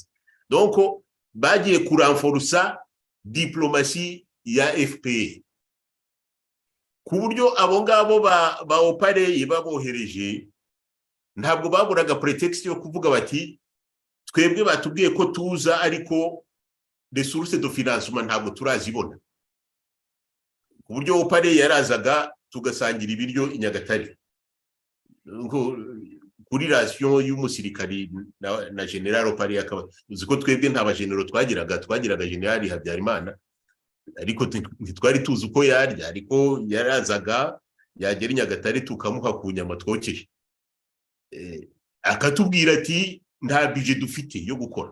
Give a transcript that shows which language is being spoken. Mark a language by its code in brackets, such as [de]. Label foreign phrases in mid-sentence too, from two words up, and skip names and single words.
[rw] Donc bagiye kuranforsa diplomasi ya FPR, ku buryo abo ngabo ba Opaleye babohereje, ntabwo baburaga pretext yo kuvuga bati twebwe batubwiye ko tuza, ariko [fr] resources de financement [rw] ntabwo turazibona. Ku buryo Opaleye yarazaga tugasangira ibiryo i Nyagatare, kuri ration y'umusirikari na General Opaleye akaba uzi ko twebwe nta bagenero twagiraga General Habyarimana, ariko ntitwari tuzi uko yarya, ariko yarazaga yagera i Nyagatare tukamuha ku nyama twokeje, akatubwira ati nta budget dufite yo gukora.